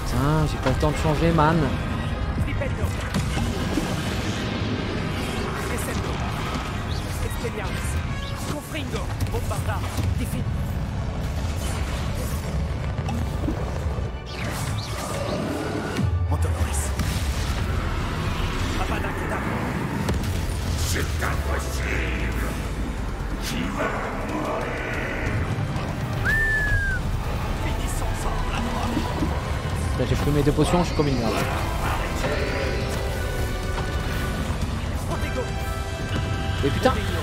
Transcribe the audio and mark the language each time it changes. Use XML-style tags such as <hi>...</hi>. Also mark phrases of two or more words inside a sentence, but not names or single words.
<fr>Putain, j'ai pas le temps de changer, man. Flipendo. Descendo. Expelliarmus. Confringo. Bombarda. Diffin. Montoloris. Avada Kedavra. C'est impossible. Qui va mourir? Finissons ensemble, Ranrock. Là, j'ai pris mes 2 potions, je suis comme une merde. Mais putain!</fr>